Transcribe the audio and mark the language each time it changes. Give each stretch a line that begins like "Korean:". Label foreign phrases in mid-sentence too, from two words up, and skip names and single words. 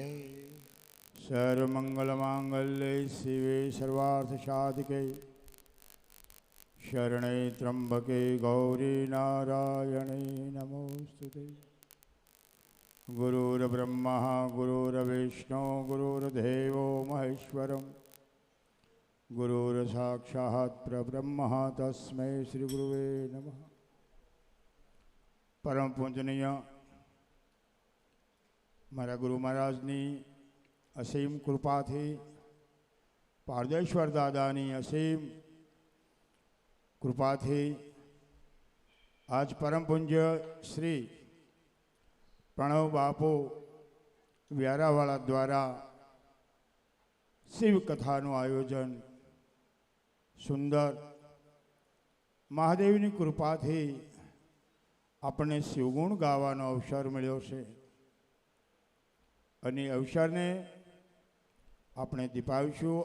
Sanskrit: सर्वमंगलमांगल्ये शिवे सर्वार्थसाधिके शरणे त्र्यंबके गौरी नारायणे नमोस्तुते गुरुर्ब्रह्मा गुरुर्विष्णु गुरुर्देवो महेश्वरम् गुरुर्साक्षात् परब्रह्म तस्मै श्री गुरुवे नमः।
Gujarati: પરમ પૂજનીય મારા ગુરુ મહારાજની અસીમ કૃપાથી પારદેશ્વર દાદાની અસીમ કૃપાથી આજ પરમ પૂજ્ય શ્રી પ્રણવ બાપુ વ્યારાવાળા દ્વારા શિવ કથાનું આયોજન સુંદર મહાદેવની કૃપાથી આપણને શિવગુણ ગાવાનો અવસર મળ્યો છે અને અવસરને આપણે દીપાવીશું.